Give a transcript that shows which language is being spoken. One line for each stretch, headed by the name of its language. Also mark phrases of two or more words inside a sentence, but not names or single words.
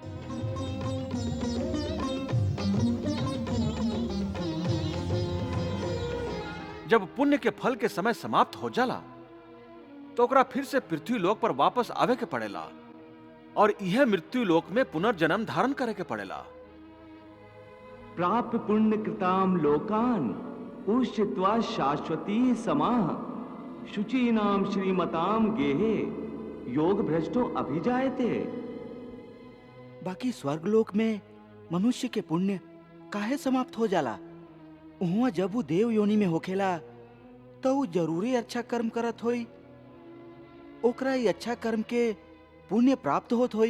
Bhojpuri: जब पुण्य के फल के समय समाप्त हो जाला तो ओकरा फिर से पृथ्वी लोक पर वापस आवे के पड़ेला और यह मृत्यु लोक में पुनर्जन्म धारण करे के पड़ेला।
Sanskrit: प्राप्य पुण्य कृताम लोकान उष्यत्वा शाश्वती समाह शुचीनाम श्रीमताम गेहे योग भ्रष्टो अभिजायते।
Bhojpuri: बाकी स्वर्गलोक में मनुष्य के पुण्य काहे समाप्त हो जाला? उहाँ जब वो देव योनि में होखेला तो वो जरूरी अच्छा कर्म करत होई, ओकरा ये अच्छा कर्म के पुण्य प्राप्त होत होई।